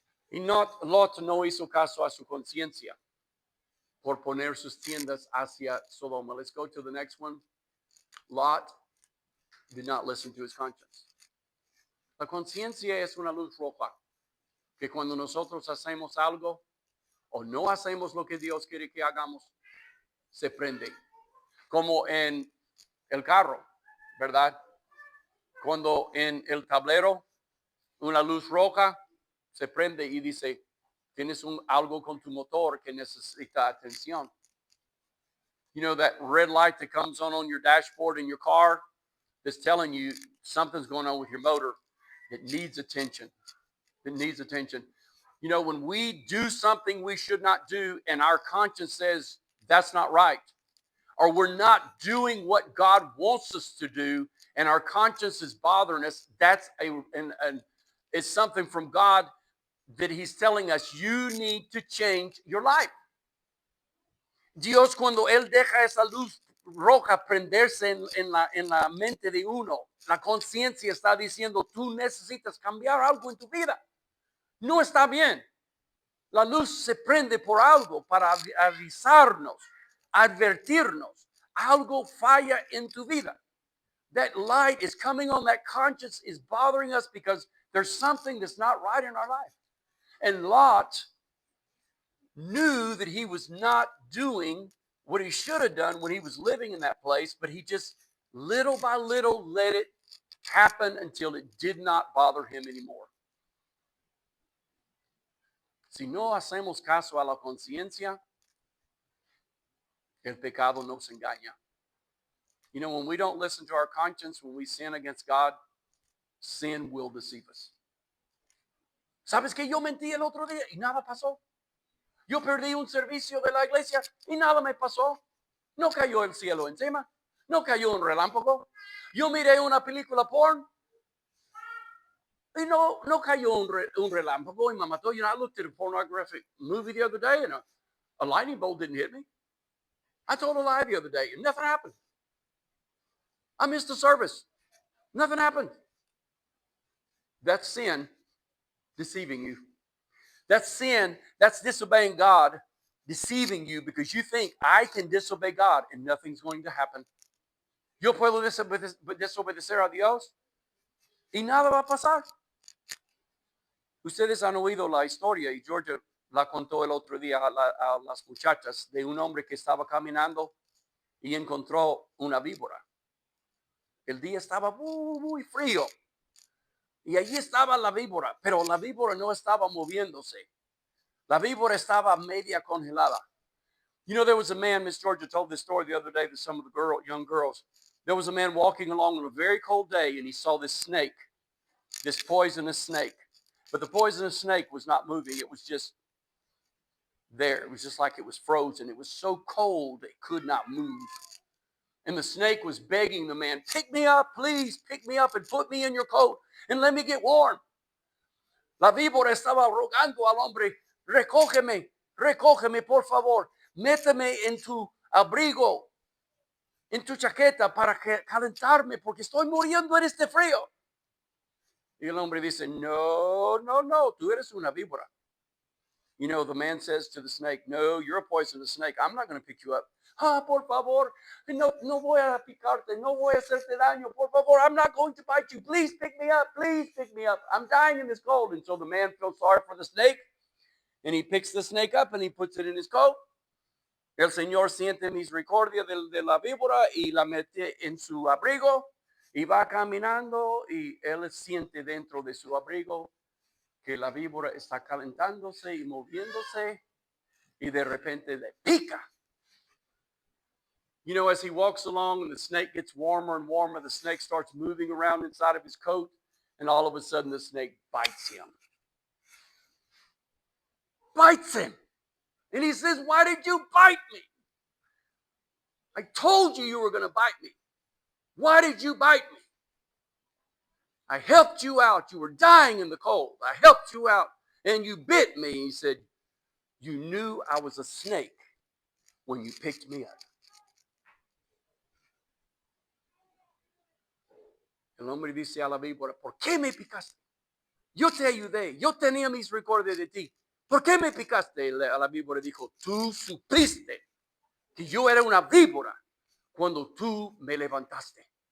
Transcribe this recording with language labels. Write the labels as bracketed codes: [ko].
[es] Y Lot no hizo caso a su conciencia por poner sus tiendas hacia Sodoma. [en] Let's go to the next one. Lot did not listen to his conscience. [es] La conciencia es una luz roja que cuando nosotros hacemos algo o no hacemos lo que Dios quiere que hagamos, se prende. Como en el carro, ¿verdad? Cuando en el tablero una luz roja se prende y dice, tienes algo con tu motor que necesita atención. [en] You know that red light that comes on your dashboard in your car that's telling you something's going on with your motor. It needs attention. It needs attention. You know, when we do something we should not do and our conscience says that's not right, or we're not doing what God wants us to do and our conscience is bothering us, that's it's something from God that he's telling us, you need to change your life. [es] Dios, cuando él deja esa luz roja prenderse en la mente de uno, la conciencia está diciendo, tú necesitas cambiar algo en tu vida. No está bien. La luz se prende por algo para avisarnos, advertirnos. Algo falla en tu vida. [en] That light is coming on, that conscience is bothering us because there's something that's not right in our life. And Lot knew that he was not doing what he should have done when he was living in that place, but he just little by little let it happen until it did not bother him anymore. [es] Si no hacemos caso a la conciencia, el pecado nos engaña. [en] You know, when we don't listen to our conscience, when we sin against God, sin will deceive us. [es] ¿Sabes que yo mentí el otro día y nada pasó? Yo perdí un servicio de la iglesia y nada me pasó. No cayó el cielo encima. No cayó un relámpago. Yo miré una película porn y no cayó un relámpago y me mató. [en] You know, I looked at a pornographic movie the other day and a lightning bolt didn't hit me. I told a lie the other day and nothing happened. I missed the service. Nothing happened. That's sin deceiving you. That's sin. That's disobeying God, deceiving you because you think I can disobey God and nothing's going to happen. [es] Yo puedo desobedecer a Dios y nada va a pasar. Ustedes han oído la historia y Georgia la contó el otro día a las muchachas de un hombre que estaba caminando y encontró una víbora. El día estaba muy frío y allí estaba la víbora, pero la víbora no estaba moviéndose. La víbora estaba media congelada. [en] You know, there was a man, Miss Georgia told this story the other day to some of the young girls. There was a man walking along on a very cold day and he saw this snake, this poisonous snake. But the poisonous snake was not moving. It was just there. It was just like it was frozen. It was so cold it could not move. And the snake was begging the man, pick me up, please, pick me up and put me in your coat and let me get warm. [es] La víbora estaba rogando al hombre, recógeme, por favor, méteme en tu abrigo, en tu chaqueta para calentarme porque estoy muriendo en este frío. Y el hombre dice, no, tú eres una víbora. [en] You know, the man says to the snake, no, you're a poisonous snake. I'm not going to pick you up. [es] Por favor, no voy a picarte, no voy a hacerte daño. Por favor, [en] I'm not going to bite you. Please pick me up. Please pick me up. I'm dying in this cold. And so the man feels sorry for the snake. And he picks the snake up and he puts it in his coat. [es] El Señor siente misericordia de la víbora y la mete en su abrigo. Y va caminando y él siente dentro de su abrigo que la víbora está calentándose y moviéndose y de repente le pica. [en] You know, as he walks along and the snake gets warmer and warmer, the snake starts moving around inside of his coat and all of a sudden the snake bites him. bites him. And he says, why did you bite me? I told you were going to bite me. Why did you bite me? I helped you out. You were dying in the cold. I helped you out and you bit me. He said, you knew I was a snake when you picked me up. [es] El hombre dice a la víbora, ¿por qué me picaste? Yo te ayudé, yo tenía misericordia de ti. ¿Por qué me picaste? A la víbora dijo, tú supiste que yo era una víbora cuando tú me levantaste.